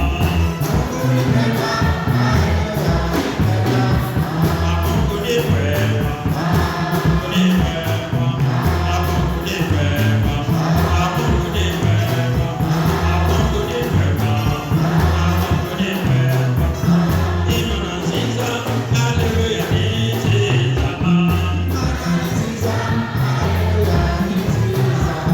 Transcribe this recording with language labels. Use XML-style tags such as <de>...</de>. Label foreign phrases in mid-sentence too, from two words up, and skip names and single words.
<sw>Mungu ni mwema, Mungu ni mwema, Mungu ni mwema, Mungu ni mwema, Mungu ni mwema, Mungu ni mwema.</sw> <rw>Imana nziza, Haleluya, ni nziza. Imana nziza, Haleluya, ni nziza.</rw>